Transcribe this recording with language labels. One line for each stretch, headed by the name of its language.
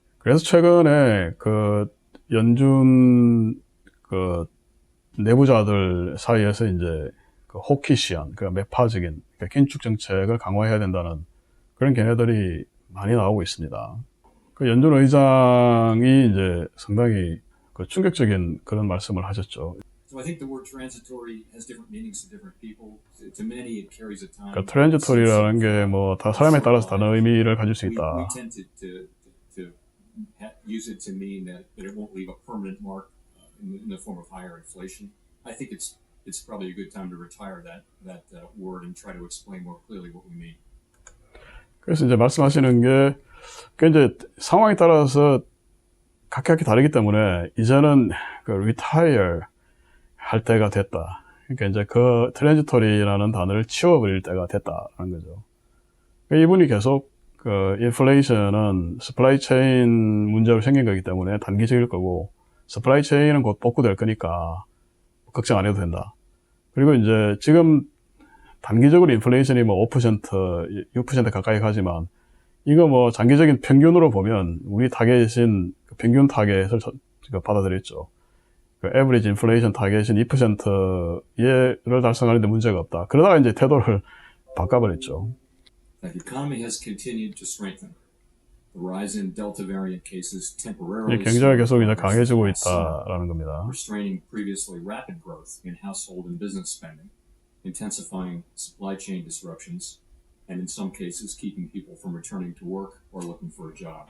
Korean: 그래서 최근에 그 연준 그 내부자들 사이에서 이제 그 호키시한, 그 매파적인, 그러니까 긴축 정책을 강화해야 된다는 그런 견해들이 많이 나오고 있습니다. 그 연준 의장이 이제 상당히 그 충격적인 그런 말씀을 하셨죠.
English: So I think the word transitory has different meanings to different people. To many, it carries a time.
Korean: 그러니까 트랜지토리라는 게 뭐 다 사람에 따라서 다른 의미를 가질 수
English: We
Korean: 있다.
English: tend to use it to mean that it won't leave a permanent mark in the form of higher inflation. I think it's probably a good time to retire that word and try to explain more clearly what we mean.
Korean: 그래서 이제 말씀하시는 게, 그 이제 상황에 따라서 각각이 다르기 때문에 이제는 그 retire 할 때가 됐다. 그러니까 이제 그 트랜지토리라는 단어를 치워버릴 때가 됐다는 거죠. 그러니까 이분이 계속 그 인플레이션은 서플라이 체인 문제로 생긴 거기 때문에 단기적일 거고, 서플라이 체인은 곧 복구될 거니까 걱정 안 해도 된다. 그리고 이제 지금 단기적으로 인플레이션이 뭐 5%, 6% 가까이 가지만, 이거 뭐 장기적인 평균으로 보면 우리 타겟인 그 평균 타겟을 받아들였죠. 그 에버리지 인플레이션 타겟인 2%를 달성하는데 문제가 없다. 그러다가 이제 태도를 바꿔버렸죠.
English: The economy has continued to strengthen. The rise in Delta variant cases temporarily
Korean: 경제가 계속 이제 강해지고 있다라는 겁니다.
English: restraining previously rapid growth in household and business spending, intensifying supply chain disruptions, and in some cases keeping people from returning to work or looking for a job.